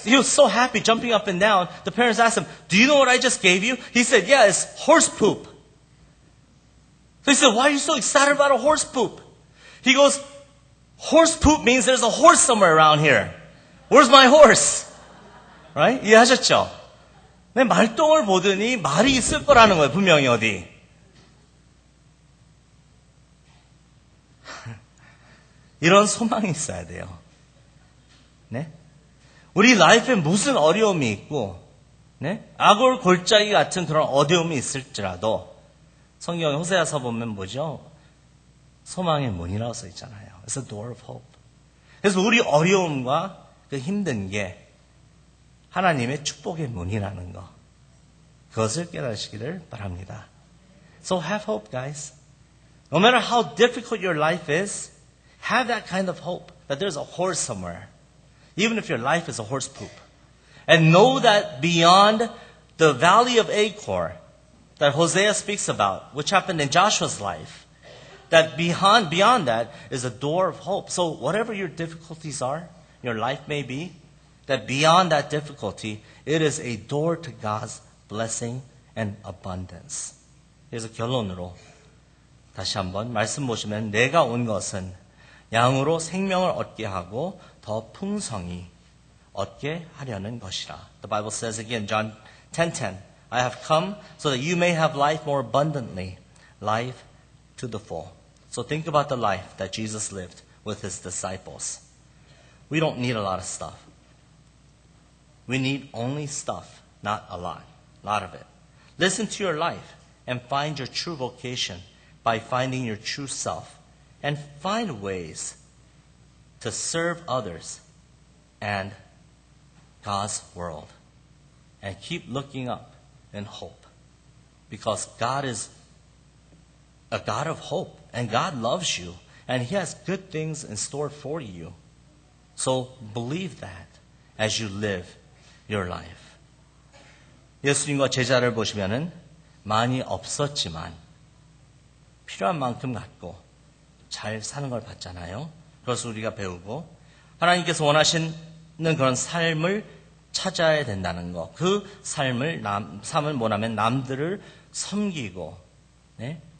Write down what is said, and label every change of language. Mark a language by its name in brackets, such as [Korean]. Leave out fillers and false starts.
[English] He was so happy jumping up and down. The parents asked him, do you know what I just gave you? He said, yeah, it's horse poop. So he said, why are you so excited about a horse poop? He goes, horse poop means there's a horse somewhere around here. Where's my horse? Right? [Korean] 이해하셨죠? 내 말똥을 보더니 말이 있을 거라는 거예요. 분명히 어디. 이런 소망이 있어야 돼요. 네? 우리 라이프에 무슨 어려움이 있고, 네? 악을 골짜기 같은 그런 어려움이 있을지라도 성경 호세아서 보면 뭐죠? 소망의 문이라고 써 있잖아요. [English] It's a door of hope. [Korean] 그래서 우리 어려움과 그 힘든 게 하나님의 축복의 문이라는 거. 그것을 깨달으시기를 바랍니다. [English] So have hope, guys. No matter how difficult your life is, have that kind of hope that there's a horse somewhere. Even if your life is a horse poop. And know that beyond the valley of Achor that Hosea speaks about, which happened in Joshua's life, that beyond that is a door of hope. So whatever your difficulties are, your life may be, that beyond that difficulty, it is a door to God's blessing and abundance. [Korean] 그래서 결론으로 다시 한번 말씀 보시면 내가 온 것은 양으로 생명을 얻게 하고 더 풍성히 얻게 하려는 것이라. [English] The Bible says again, John 10:10, I have come so that you may have life more abundantly, life to the full. So think about the life that Jesus lived with his disciples. We don't need a lot of stuff. We need only stuff, not a lot of it. Listen to your life and find your true vocation by finding your true self. And find ways to serve others and God's world. And keep looking up in hope. Because God is a God of hope. And God loves you. And He has good things in store for you. So believe that as you live your life. [Korean] 예수님과 제자를 보시면은 많이 없었지만 필요한 만큼 갖고 잘 사는 걸 봤잖아요. 그래서 우리가 배우고 하나님께서 원하시는 그런 삶을 찾아야 된다는 것. 그 삶을 뭐냐면 남들을 섬기고, 네?